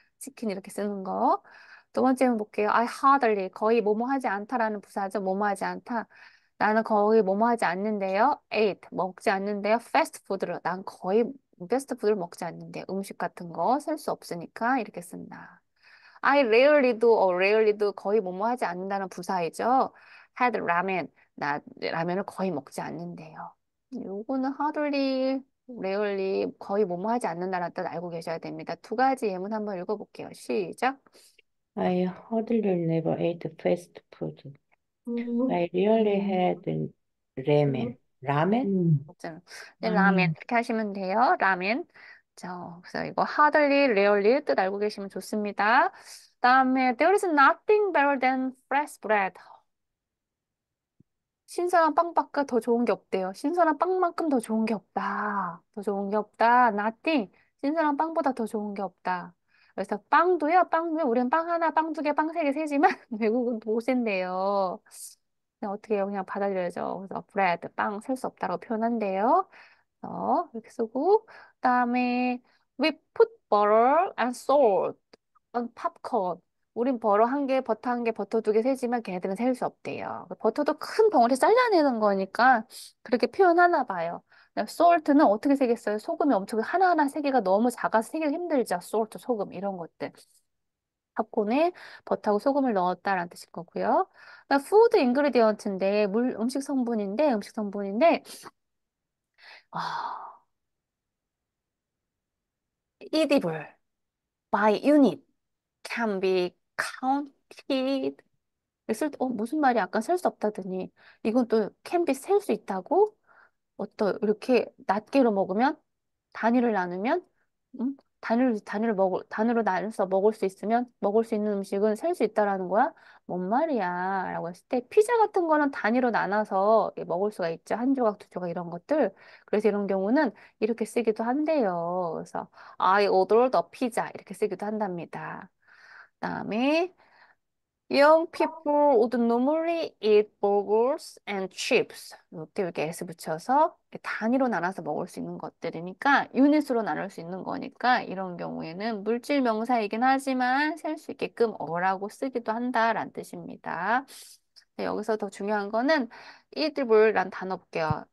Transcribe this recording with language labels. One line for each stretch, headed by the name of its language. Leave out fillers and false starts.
Korean: 치킨 이렇게 쓰는 거. 두 번째는 볼게요.
English: I hardly
Korean: 거의 뭐뭐 하지 않다라는 부사죠. 뭐뭐 하지 않다. 나는 거의 뭐뭐 하지 않는데요. ate 먹지 않는데요. 패스트푸드를 난 거의 패스트푸드를 먹지 않는데 음식 같은 거 셀 수 없으니까 이렇게 쓴다.
English: I rarely do or rarely do
Korean: 거의 뭐뭐 하지 않는다는 부사이죠.
English: had ramen
Korean: 나 라면을 거의 먹지 않는데요. 요거는 hardly rarely 거의 뭐뭐 하지 않는다라는 뜻 알고 계셔야 됩니다. 두 가지 예문 한번 읽어볼게요. 시작.
English: I hardly never ate fast food. 음, I rarely had ramen. 라멘?
Korean: 맞죠? 네, 라멘 라면. 이렇게 하시면 돼요. 라멘. 자, 그래서 이거 hardly, rarely 뜻 알고 계시면 좋습니다. 다음에
English: there is nothing better than fresh bread.
Korean: 신선한 빵밖에 더 좋은 게 없대요. 신선한 빵만큼 더 좋은 게 없다. 더 좋은 게 없다. nothing. 신선한 빵보다 더 좋은 게 없다. 그래서 빵도요. 우리는 빵 하나, 빵 두 개, 빵 세 개 세지만 외국은 도세인데요. 그냥 어떻게 해요? 그냥 받아들여져. 그래서 bread, 빵 셀 수 없다고 표현한대요. 이렇게 쓰고 그다음에
English: we put butter and salt on popcorn.
Korean: 우린 버터 한 개, 버터 한 개, 버터 두 개 세지만 걔네들은 셀 수 없대요. 버터도 큰 덩어리 잘라내는 거니까 그렇게 표현하나 봐요. 솔트는 어떻게 세겠어요? 소금이 엄청 하나하나 세기가 너무 작아서 세기가 힘들죠. 솔트, 소금 이런 것들. 팝콘에 버터하고 소금을 넣었다라는 뜻일 거고요. 푸드 인그리디언트인데 음식 성분인데 아,
English: edible by unit can be counted.
Korean: 무슨 말이 아까 셀 수 없다더니 이건 또 can be 셀 수 있다고? 이렇게 낱개로 먹으면 단위를 나누면 단위로 나눠서 먹을 수 있으면 먹을 수 있는 음식은 셀 수 있다라는 거야? 뭔 말이야? 라고 했을 때 피자 같은 거는 단위로 나눠서 먹을 수가 있죠. 한 조각, 두 조각 이런 것들. 그래서 이런 경우는 이렇게 쓰기도 한대요. 그래서
English: I ordered a pizza
Korean: 이렇게 쓰기도 한답니다. 그다음에
English: Young people would normally eat burgers and chips.
Korean: 이렇게 S 붙여서 단위로 나눠서 먹을 수 있는 것들이니까 유닛으로 나눌 수 있는 거니까 이런 경우에는 물질 명사이긴 하지만 셀 수 있게끔 어라고 쓰기도 한다라는 뜻입니다. 네, 여기서 더 중요한 거는 edible란 단어 볼게요.